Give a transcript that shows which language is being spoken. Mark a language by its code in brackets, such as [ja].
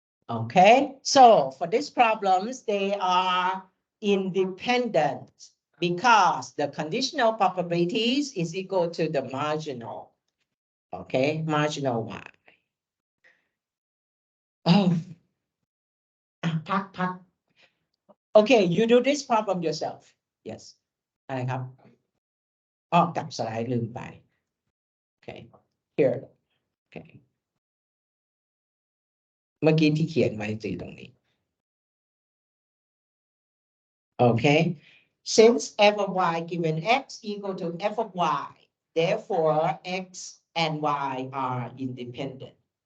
[en] Okay, so for these problems, they are independent because the conditional probabilities is equal to the marginal. Okay, marginal y. Oh, [th] พัก. [en] Okay, you do this problem yourself. Yes. [th] อะไรครับกลับสไลด์ลืมไป [en] Okay, here. Okay. [th] เมื่อกี้ที่เขียนไว้ตรงนี้ [en] Okay, since f of y given x equal to f of y, therefore x and y are independent.